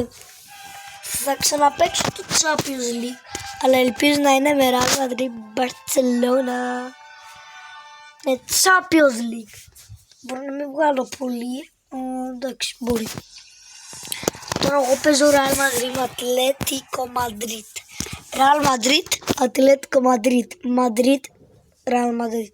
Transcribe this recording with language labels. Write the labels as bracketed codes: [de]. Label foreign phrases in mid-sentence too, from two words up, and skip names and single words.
[el] Θα ξαναπαίξω το Champions League, αλλά ελπίζω να είναι με Real Madrid Barcelona. Με Champions League. Μπορεί να μην βγάλω πολύ, εντάξει μπορεί. Τώρα εγώ παίζω Real Madrid με Atlético Madrid. Real Madrid, Atlético Madrid, Madrid, Real Madrid.